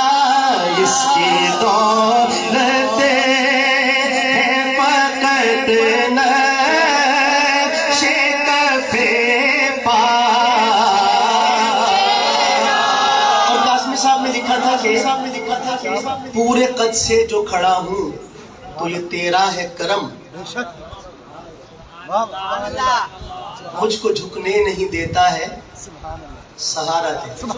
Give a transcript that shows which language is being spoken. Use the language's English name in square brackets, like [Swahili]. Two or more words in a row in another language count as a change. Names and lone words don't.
[Urdu] اس کی دولت ہے فقط نقش کف پا. اور قاسمی صاحب نے لکھا تھا کہ پورے قد سے جو کھڑا ہوں تو یہ تیرا ہے کرم, مجھ کو جھکنے نہیں دیتا ہے سہارا تیرا.